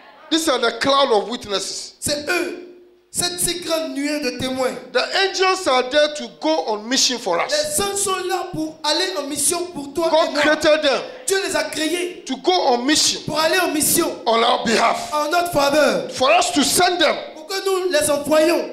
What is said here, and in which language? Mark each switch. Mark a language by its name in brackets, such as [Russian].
[English] These are the cloud of witnesses. [French] C'est eux, cette si grande nuée de témoins. [English] The angels are there to go on mission for us. [French] Les anges sont là pour aller en mission pour toi et [English] God [French] moi. [English] created them [French] Dieu les a créés [English] to go on mission [French] pour aller en mission [English] on our behalf, [French] en notre faveur, [English] for us to send them [French] pour que nous les envoyions